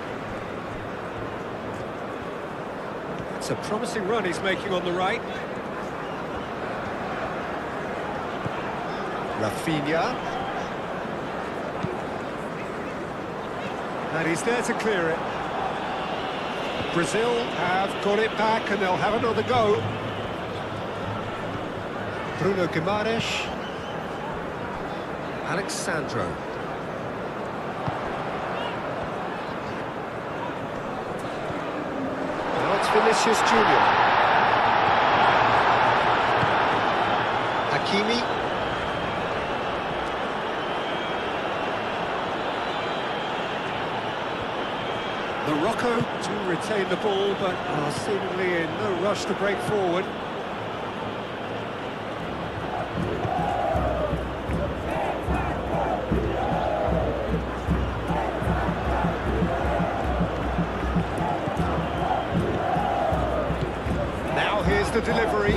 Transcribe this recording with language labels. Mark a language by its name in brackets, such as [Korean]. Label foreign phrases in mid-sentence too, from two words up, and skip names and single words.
[English] It's a promising run he's making on the right. Rafinha. And he's there to clear it. Brazil have got it back and they'll have another go. Bruno Guimaraes. Alexandro. Vinicius Junior. Hakimi. Morocco do retain the ball, but are seemingly in no rush to break forward. Now here's the delivery.